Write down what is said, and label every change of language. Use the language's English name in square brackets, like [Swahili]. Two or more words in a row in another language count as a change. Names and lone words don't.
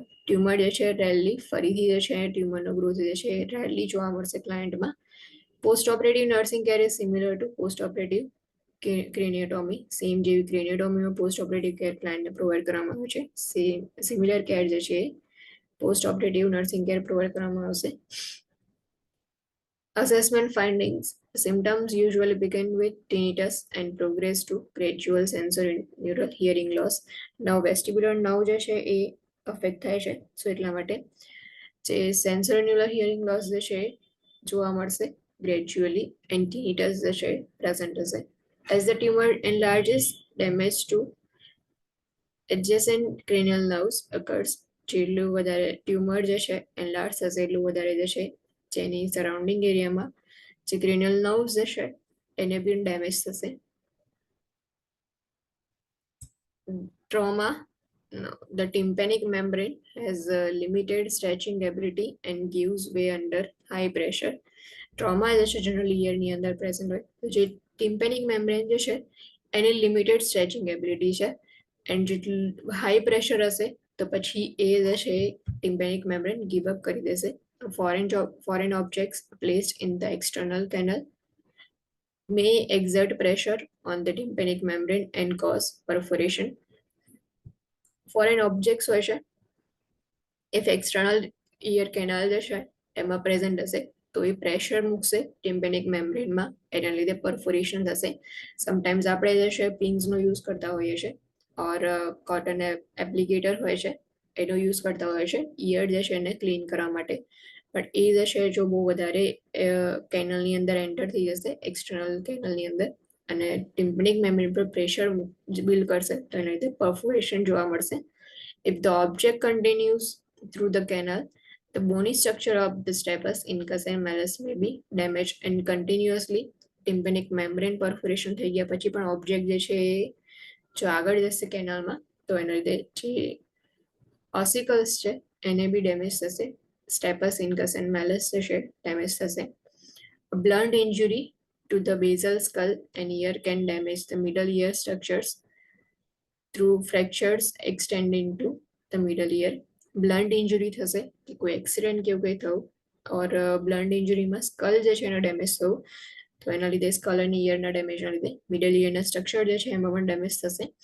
[Gujarati] ટ્યુમર જે છે રેલી ફરીથી જે છે ટ્યુમરનો ગ્રોથ જે છે રેલી જોવા મળશે ક્લાયન્ટમાં. [English] post operative nursing care is similar to post operative craniotomy. [Gujarati] સેમ જેવી ક્રેનિયોટોમીમાં [English] post operative care [Gujarati] ક્લાયન્ટને પ્રોવાઈડ કરવામાં આવે છે, [English] same similar care [Gujarati] જે છે [English] post operative nursing care [Gujarati] પ્રોવાઈડ કરવામાં આવશે. [English] Assessment findings. Symptoms usually begin with tinnitus and progress to gradual sensorineural hearing loss. Now vestibular nerve [Gujarati] જે છે એ અફેક્ટ થાય છે, સો એટલા માટે જે [English] sensorineural hearing loss [Gujarati] જે છે જોવા મળશે [English] gradually and tinnitus [Gujarati] જે છે present હશે. [English] As the tumor enlarges, damage to adjacent cranial nerves occurs. [Gujarati] જેટલું વધારે ટ્યુમર જે છે એનલાર્જ થશે એટલું વધારે જે છે જેની [English] surrounding areaમાં [Gujarati] જે [English] cranial nerves [Gujarati] જે છે એને બી ડેમેજ થશે. [English] Trauma. The tympanic membrane has a limited stretching ability and gives way under high pressure. [Gujarati] Trauma જે છે જનરલી ઇયરની અંદર પ્રેઝન્ટ હોય તો જે [English] tympanic membrane [Gujarati] જે છે એની [English] limited stretching ability [Gujarati] છે એન્ડ જેટલું [English] high pressure [Gujarati] હશે તો પછી એ જે છે [English] tympanic membrane give up [Gujarati] કરી દેશે. [English] Foreign objects placed in the external canal may exert pressure on the tympanic membrane and cause perforation. Foreign objects [Gujarati] હોય છે [English] if external ear canal [Gujarati] જે છે એમાં પ્રેઝન્ટ હશે તો એ પ્રેશર મૂકશે [English] tympanic membraneમાં, [Gujarati] એના લીધે પરફોરેશન થશે. સમટાઈમ્સ આપણે જે છે પિન્સનો યુઝ કરતા હોઈએ છીએ ઓર [English] cotton applicator [Gujarati] હોય છે એનો યુઝ કરતા હોય છે ઇયર જે છે એને ક્લીન કરવા માટે. બટ એ જે છે જો બહુ વધારે કેનલની અંદર એન્ટર થઈ જશે [English] external canalની [Gujarati] અંદર અને [English] tympanic membrane [Gujarati] પર [English] pressure build [Gujarati] કરશે તો એના લીધે પરફોરેશન જોવા મળશે. [English] If the object continues through the canal, the bony structure of the stapes incus and malleus may be damaged and continuously tympanic membrane perforation [Gujarati] થઈ ગયા પછી પણ ઓબ્જેક્ટ જે છે જો આગળ જશે કેનાલમાં તો એના લીધે જે ઓસિકલ્સ છે એને બી ડેમેજ થશે, [English] stapes incus and malleus [Gujarati] જે છે ડેમેજ થશે. [English] Blunt injury to the basal skull and ear can damage the middle ear structures through fractures extending to the middle ear. blunt injury [Gujarati] થશે કે કોઈ એક્સિડન્ટ કે એવું કંઈ થયું ઓર [English] blunt injuryમાં [Gujarati] સ્કલ જે છે એનો ડેમેજ થયું તો એના લીધે સ્કલ અને ઇયરના ડેમેજના લીધે [English] middle earના [Gujarati] સ્ટ્રક્ચર જે છે એમાં પણ ડેમેજ થશે.